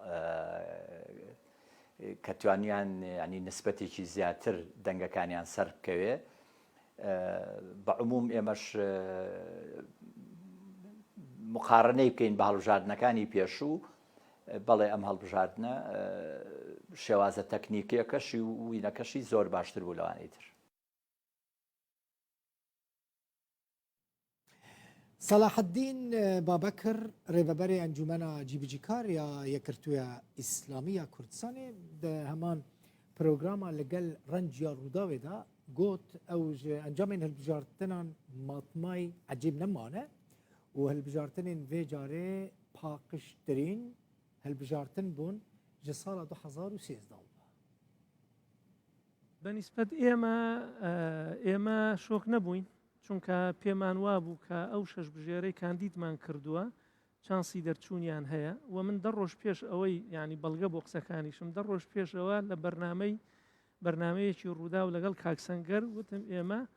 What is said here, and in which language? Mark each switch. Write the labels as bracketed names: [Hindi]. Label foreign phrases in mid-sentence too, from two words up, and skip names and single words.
[Central Kurdish] کە توانیان ینی نسبەتێکی زیاتر دەنگەکانیان سەر بکەوێ بەعموم ئێمەش مقارنەی بکەین بە هەڵبژاردنەکانی پێشوو بەڵێ ئەم هەڵبژاردنە شێوازە تەکنیکیەکەشی و وینەکەشی زۆر باشتر بوو لەوانەی تر. [Kurdish] صلاح الدین بابەکر ڕێبەبەرێ ئەنجومەنە جیبجیکار یا یەکگرتوویە ئیسلامیە کوردستانê di heman programa li gel rengiya Rûdawê de got ew ji encamên hilbijartinan matmayî ecêb nemane û hilbijartinên vê carê paqiştirîn hilbijartin bûn ji sala 2013. [Central Kurdish] بەنسبەت ئێمە شۆک نەبووین چونکە پێمان وابوو کە ئەو شەش بژێرەی کاندیدمان کردووە چانسی دەرچوونیان هەیە و من دە ڕۆژ پێش ئەوەی ینی بەڵگە بۆ قسەکانیشم دە ڕۆژ پێشەوە لە بەرنمەیەکی ڕوودا و لەگەڵ کاکسەنگەر وتم ئێمە